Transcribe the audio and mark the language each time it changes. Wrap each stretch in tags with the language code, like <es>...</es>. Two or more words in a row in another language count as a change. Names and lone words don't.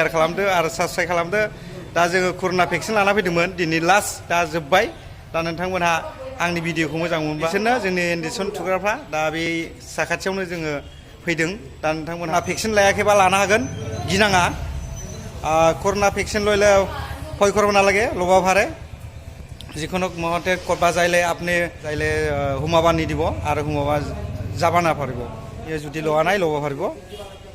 <brx>खालामदो आरो साबस्क्राइब खालामदो दा जोङो कर'ना भेक्सिन लाना फैदोंमोन दिनै लास्ट दा जोब्बाय दा नोंथांमोनहा आंनि भिडिअखौ मोजां मोनबा बिसोरनो जोंनि इन्जेकसन थुग्राफ्रा दा बे साखाथियावनो जोङो फैदों दा नोंथांमोनहा भेक्सिन लायाखैबा लानो हागोन गिनाङा कर'ना भेक्सिन</brx> <as>লয়লে ভয় করব নালাগে লবা ভারে যিকোনো মহতে করবা যাইলে আপনি যাইলে হুমাবা নিদিব আর হুমাবা যাবা না পারিব যদি লোৱা নাই ল'ব পাৰিব</as>